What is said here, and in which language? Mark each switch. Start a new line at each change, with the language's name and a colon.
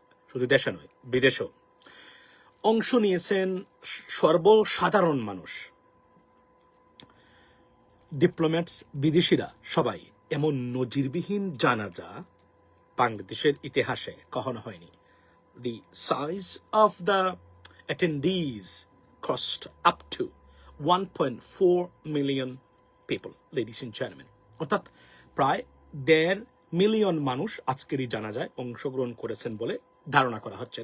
Bangla: শুধু দেশে নয়, বিদেশেও অংশ নিয়েছেন সর্বসাধারণ মানুষ, ডিপ্লোম্যাটস, বিদেশিরা, সবাই। এমন নজিরবিহীন জানাজা বাংলাদেশের ইতিহাসে কখনো হয়নি।
English: The size of the attendees cost up to 1.4 million people, ladies and gentlemen.
Bangla: অর্থাৎ প্রায় 1.5 মিলিয়ন মানুষ আজকের এই জানাজায় অংশগ্রহণ করেছেন বলে ধারণা করা হচ্ছে।